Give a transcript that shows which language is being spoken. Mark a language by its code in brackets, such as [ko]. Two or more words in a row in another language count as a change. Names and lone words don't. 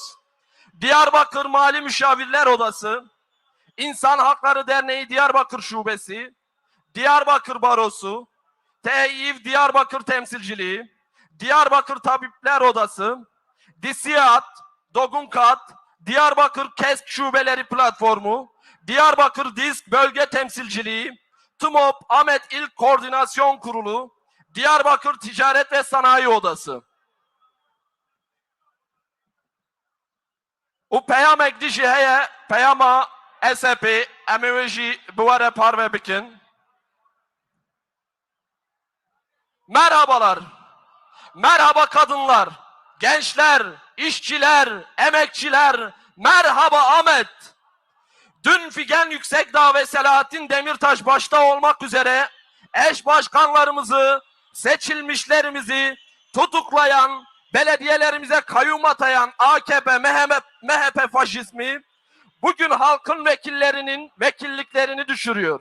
[tr] Diyarbakır Mali Müşavirler Odası, İnsan Hakları Derneği Diyarbakır Şubesi, Diyarbakır Barosu, TİV Diyarbakır Temsilciliği, Diyarbakır Tabipler Odası, DİSİAD, DOGUNKAD, Diyarbakır KESK Şubeleri Platformu, Diyarbakır DİSK Bölge Temsilciliği, TMOP Ahmet İl Koordinasyon Kurulu, Diyarbakır Ticaret ve Sanayi Odası. [ku] O peyamek dişi heye peyama SAP emeveji buvare parve bikin. [tr] Merhabalar. Merhaba kadınlar, gençler, işçiler, emekçiler. Merhaba Ahmet. Dün Figen Yüksekdağ ve Selahattin Demirtaş başta olmak üzere eş başkanlarımızı, seçilmişlerimizi tutuklayan, belediyelerimize kayyum atayan AKP, MHP faşizmi bugün halkın vekillerinin vekilliklerini düşürüyor.